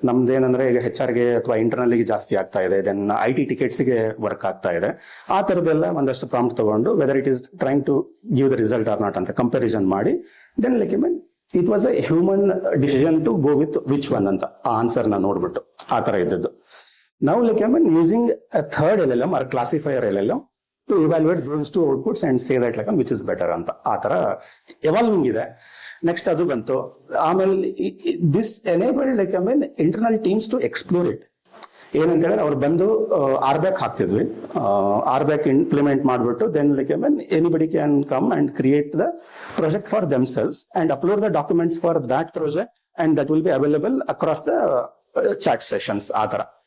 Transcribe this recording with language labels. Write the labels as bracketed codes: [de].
[kn] ನಮ್ದು ಏನಂದ್ರೆ ಈಗ HR ಗೆ ಅಥವಾ ಇಂಟರ್ನಲ್ಗೆ ಜಾಸ್ತಿ ಆಗ್ತಾ ಇದೆ, ದೆನ್ IT ಟಿಕೆಟ್ಸ್ಗೆ ವರ್ಕ್ ಆಗ್ತಾ ಇದೆ. ಆ ತರದೆಲ್ಲ ಒಂದಷ್ಟು ಪ್ರಾಂಪ್ಟ್ ತಗೊಂಡು [en] whether it is trying to give the result or not [kn] ಅಂತ ಕಂಪ್ಯಾರಿಸನ್ ಮಾಡಿ [en] then like it was a human decision to go with which one [kn] ಅಂತ ಆ ಆನ್ಸರ್ ನ ನೋಡ್ಬಿಟ್ಟು ಆ ತರ ಇದ್ದದ್ದು. [en] ನಾವು like using a third LLM or classifier LLM to evaluate those two outputs and say that like which is better [kn] ಅಂತ ಆ ತರ ಎವಾಲ್ವಿಂಗ್ ಇದೆ. ನೆಕ್ಸ್ಟ್ ಅದು ಬಂತು. [en] ಆಮೇಲೆ this enabled like internal teams to explore it. [kn] ಏನಂತ ಹೇಳಿದ್ರೆ ಅವ್ರು ಬಂದು RBAC ಹಾಕ್ತಿದ್ವಿ, RBAC ಇಂಪ್ಲಿಮೆಂಟ್ ಮಾಡ್ಬಿಟ್ಟು [en] then like anybody can come and create the project for themselves and upload the documents for that project and that will be available across the chat sessions [kn] ಆ ತರ.